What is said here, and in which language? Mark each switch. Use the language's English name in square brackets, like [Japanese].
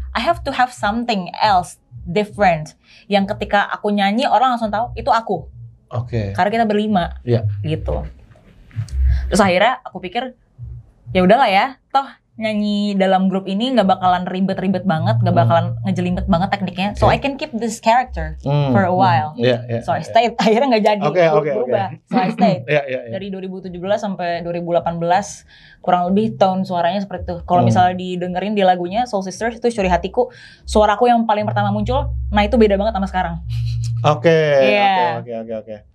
[English] I have to have something else different [Indonesian] yang ketika aku nyanyi orang langsung tahu itu aku. Karena kita berlima, gitu. Terus akhirnya aku pikir ya udahlah ya, toh nyanyi dalam grup ini nggak bakalan ribet-ribet banget, nggak bakalan ngejelimet banget tekniknya. [English] So I can keep this character for a while. So I stayed. [Indonesian] Akhirnya nggak jadi berubah. [English] So I stayed. [Indonesian] Dari 2017 sampai 2018 kurang lebih tone suaranya seperti itu. Kalau misalnya didengerin di lagunya Soul Sisters itu Curi Hatiku, suaraku yang paling pertama muncul, nah itu beda banget sama sekarang. Oke.